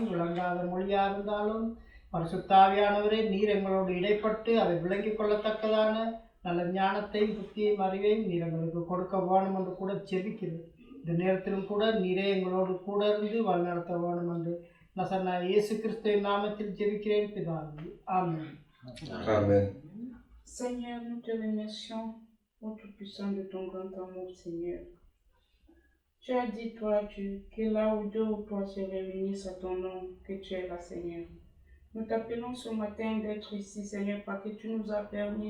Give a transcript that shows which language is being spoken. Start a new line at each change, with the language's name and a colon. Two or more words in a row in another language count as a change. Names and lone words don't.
Tamil: விளங்காத மொழியாக இருந்தாலும் பரிசுத்த ஆவியானவரே, நீர் எங்களோடு இடைப்பட்டு அதை விளங்கிக் கொள்ளத்தக்கதான நல்ல ஞானத்தையும் புத்தியையும் அறிவையும் நீர் எங்களுக்கு கொடுக்க வேணும் என்று கூட ஜெபிக்கிறது. இந்த நேரத்திலும் கூட நீரே எங்களோடு கூட இருந்து வழிநடத்த வேணும் என்று நான் இயேசு கிறிஸ்துவின் நாமத்தில் ஜெபிக்கிறேன் பிதாவே. ஆமென்.
French: Amen. Seigneur, nous te remercions au tout-puissant de ton grand amour, Seigneur. Tu as dit, toi, Dieu, que là où deux ou trois se réunissent à ton nom, que tu es là, Seigneur. Nous t'appelons ce matin d'être ici, Seigneur, parce que tu nous as permis.